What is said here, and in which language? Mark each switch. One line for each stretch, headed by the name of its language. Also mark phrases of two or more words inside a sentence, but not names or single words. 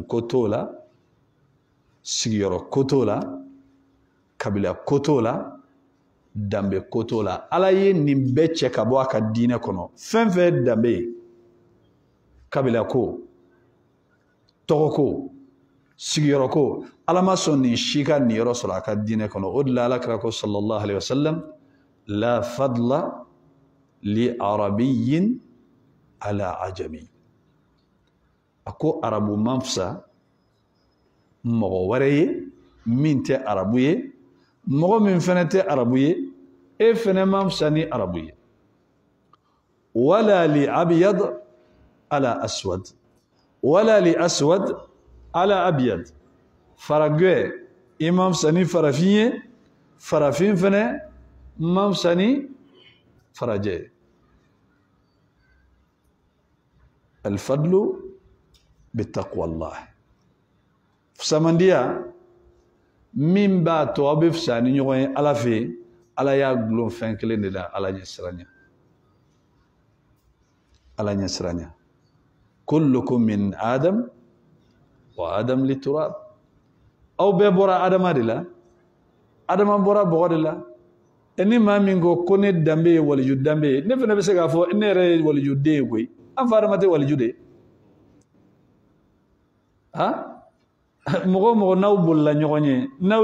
Bambara: ko t'o la sigiyɔrɔ ko t'o la kabila ko t'o la danbe ko t'o la ala ye nin bɛɛ cɛ ka bɔ a ka diinɛ kɔnɔ fɛn fɛn danbe ye kabila ko tɔgɔ ko sigiyɔrɔ ko ala ma sɔn nin si ka nin yɔrɔ sɔrɔ a ka diinɛ kɔnɔ o de la ala kira ko
Arabic: صلى الله عليه وسلم لا فضل لعربي على عجمي
Bambara: a ko arabu man fisa mɔgɔ wɛrɛ ye min tɛ arabu ye mɔgɔ min fana tɛ arabu ye e fana man fisa ni arabu ye
Arabic: ولا لأبيض على أسود ولا لأسود على أبيض
Bambara: faragɛ i man fisa ni farafin ye farafin fana man fisa ni farajɛ ye
Arabic: الفضل بالتقوى
Bambara: Allah fusamandiya min b'a to aw bɛ fisa ni ɲɔgɔn ye ala fɛ yen ala y'a gulon fɛn kelen de la ala ɲɛ siranya ala ɲɛ siranya
Arabic: كلكم من آدم وآدم لتراب
Bambara: aw bɛɛ bɔra adama de la adama bɔra bɔgɔ de la ni maa min ko ne danbe ye waliju danbe ye ne fana bɛ se k'a fɔ ne yɛrɛ ye waliju den ye koyi an fa adama tɛ waliju de ye mɔgɔ mɔgɔ n'aw bolila ɲɔgɔn ye n'aw